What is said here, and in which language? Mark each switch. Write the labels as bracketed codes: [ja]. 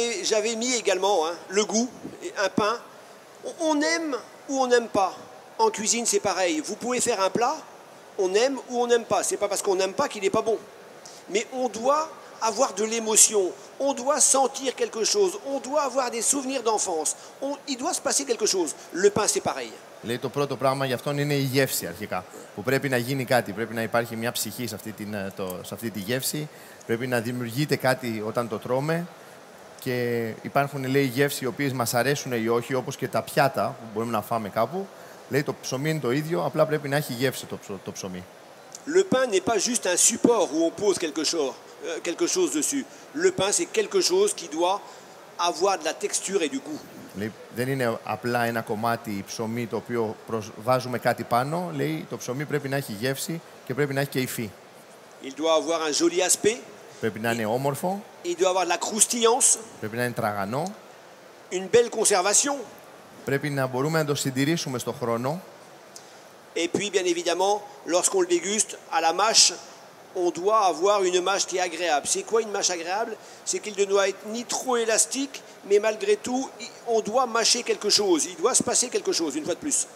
[fr] J'avais mis également le goût, un pain. On aime ou on n'aime pas. En cuisine, c'est pareil. Vous pouvez faire un plat, on aime ou on n'aime pas. C'est pas parce qu'on n'aime pas qu'il n'est pas bon. Mais on doit avoir de l'émotion. On doit sentir quelque chose. On doit avoir des souvenirs d'enfance. Il doit se passer quelque chose. Le pain, c'est pareil. [el] Λέει το πρώτο πράγμα για αυτόν είναι η γεύση αρχικά. Που πρέπει να γίνει κάτι. Πρέπει να υπάρχει μια ψυχή σε αυτή τη γεύση. Πρέπει να δημιουργείται κάτι όταν το τρώμε. Και υπάρχουν, λέει, γεύσεις οι οποίες μας αρέσουν ή όχι, όπως και τα πιάτα που μπορούμε να φάμε κάπου. Λέει το ψωμί είναι το ίδιο, απλά πρέπει να έχει γεύση το ψωμί. [fr] Le pain n'est pas juste un support où on pose quelque chose dessus. Le pain, c'est quelque chose qui doit avoir de la texture et du goût. [el] Λέει, δεν είναι απλά ένα κομμάτι ψωμί το οποίο βάζουμε κάτι πάνω. Λέει, το ψωμί πρέπει να έχει γεύση και πρέπει να έχει και υφή. [fr] Il doit avoir un joli aspect. [el] Πρέπει να είναι όμορφο. [fr] Il doit avoir de la croustillance. [el] Πρέπει να είναι τραγανό. [fr] Une belle conservation. [el] Πρέπει να μπορούμε να το συντηρήσουμε στον χρόνο. [fr] Et puis, bien évidemment, lorsqu'on le déguste à la mâche, on doit avoir une mâche qui est agréable. C'est quoi une mâche agréable? C'est qu'il ne doit être ni trop élastique, mais malgré tout, on doit mâcher quelque chose. Il doit se passer quelque chose, une fois de plus.